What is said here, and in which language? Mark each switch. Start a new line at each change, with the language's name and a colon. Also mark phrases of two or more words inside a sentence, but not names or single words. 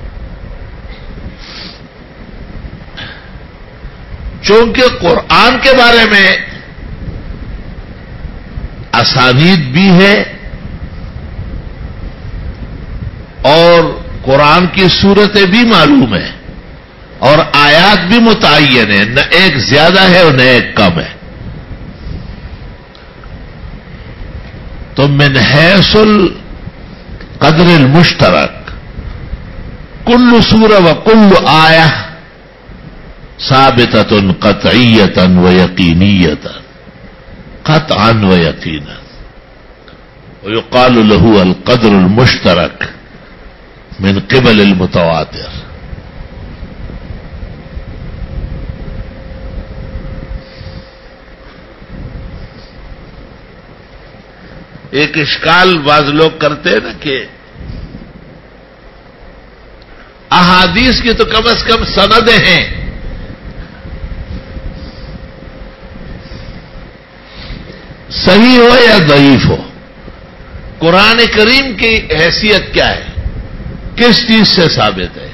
Urdu: چونکہ قرآن کے بارے میں اسانید بھی ہے اور قرآن کی صورتیں بھی معلوم ہیں اور آیات بھی متعین ہیں، نہ ایک زیادہ ہے اور نہ ایک کم ہے.
Arabic: تو من حیث القدر المشترک کل سورہ و کل آیہ ثابتۃ قطعیۃ و یقینیۃ قطعا و یقینا ویقال له القدر المشترک من قبل المتواتر.
Urdu: ایک اشکال بعض لوگ کرتے ہیں نا کہ احادیث کی تو کم از کم سندیں ہیں، صحیح ہو یا ضعیف ہو، قرآن کریم کی حیثیت کیا ہے، کس چیز سے ثابت ہے؟